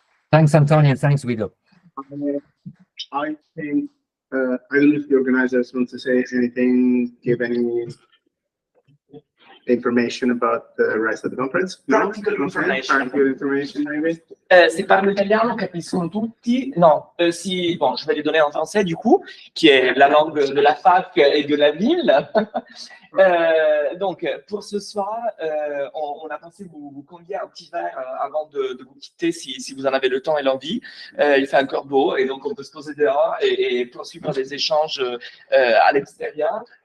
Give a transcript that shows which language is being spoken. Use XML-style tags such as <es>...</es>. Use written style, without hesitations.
<en>Thanks, Antonio. Thanks, Guido. I think, I don't know if the organizers want to say anything, give any information about the rest of the conference. Practical information. Practical information, maybe.</en> <it>Se parlo italiano capiscono tutti.</it> <fr>Non, si, bon, je vais les donner en français du coup, qui est la langue de la fac et de la ville. Donc, pour ce soir, on a pensé vous convier un petit verre avant de vous quitter, si vous en avez le temps et l'envie. Il fait encore beau et donc on peut se poser dehors et poursuivre les échanges à l'extérieur.</fr>